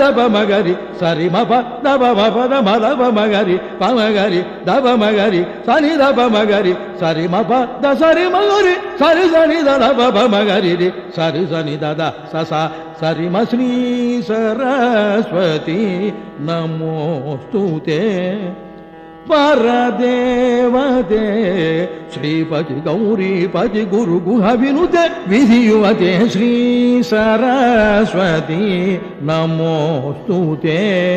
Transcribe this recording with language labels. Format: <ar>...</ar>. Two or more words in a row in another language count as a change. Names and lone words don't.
<sa>దబ మగరి సరి మప దబ మప దమ దబ మగరి పమగరి దబ మగరి సని దబ మగరి సరి మప ద సరి మగరి సరి సని దబ మగరి రి సరి సని దద సస సరి మ శ్రీ సరస్వతి నమోస్తుతే परदेवते श्रीपति गौरीपति गुरु गुह विनुते विधियुवते श्री सरस्वती नमोस्तुते</sa>